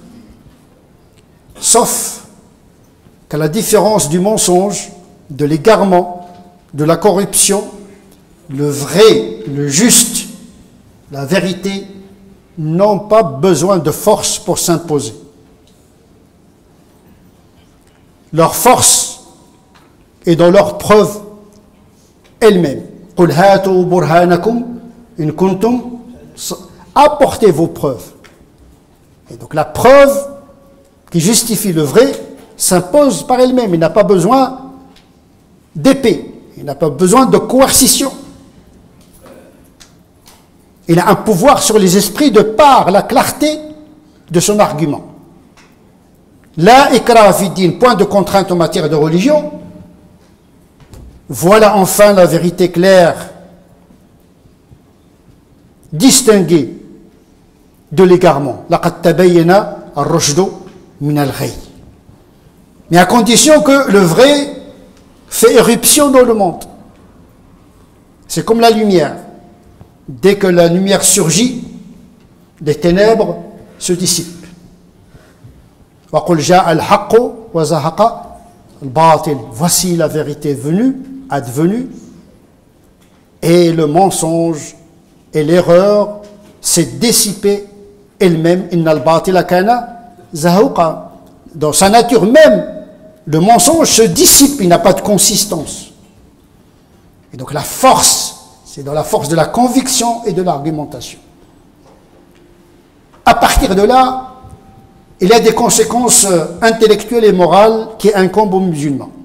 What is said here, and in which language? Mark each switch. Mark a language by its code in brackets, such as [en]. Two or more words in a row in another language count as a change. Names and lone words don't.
[fr] Sauf qu'à la différence du mensonge, de l'égarement, de la corruption, le vrai, le juste, la vérité n'ont pas besoin de force pour s'imposer. Leur force est dans leur preuve elle-même. [ar] قُلْ هَاتُوا بُرْهَانَكُمْ إِنْ كُنْتُمْ. [fr] Apportez vos preuves. Et donc la preuve qui justifie le vrai s'impose par elle-même. Il n'a pas besoin d'épée. Il n'a pas besoin de coercition. Il a un pouvoir sur les esprits de par la clarté de son argument. [ar] لا إكراه في الدين, [fr] point de contrainte en matière de religion. Voilà enfin la vérité claire, distinguée de l'égarement. [ar] لقد تبين الرشد من الغي. [fr] Mais à condition que le vrai fait éruption dans le monde. C'est comme la lumière. Dès que la lumière surgit, les ténèbres se dissipent. [ar] وقل جاء الحق وزهق الباطل. [fr] Voici la vérité venue, advenue, et le mensonge et l'erreur s'est dissipé elle-même. [ar] إن الباطل كان زهوقا. [fr] Dans sa nature même, le mensonge se dissipe, il n'a pas de consistance. Et donc la force, c'est dans la force de la conviction et de l'argumentation. À partir de là, il y a des conséquences intellectuelles et morales qui incombent aux musulmans.